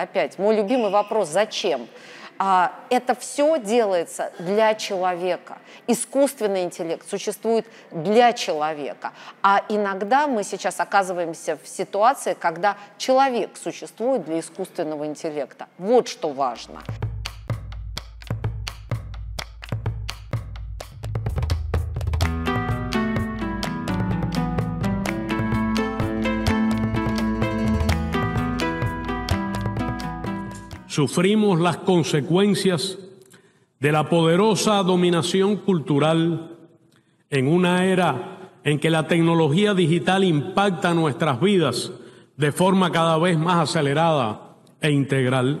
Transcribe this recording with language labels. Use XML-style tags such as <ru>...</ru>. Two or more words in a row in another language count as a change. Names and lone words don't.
<ru>Опять, мой любимый вопрос – зачем? Это все делается для человека. Искусственный интеллект существует для человека. А иногда мы сейчас оказываемся в ситуации, когда человек существует для искусственного интеллекта. Вот что важно.</ru> <es>Sufrimos las consecuencias de la poderosa dominación cultural en una era en que la tecnología digital impacta nuestras vidas de forma cada vez más acelerada e integral.</es>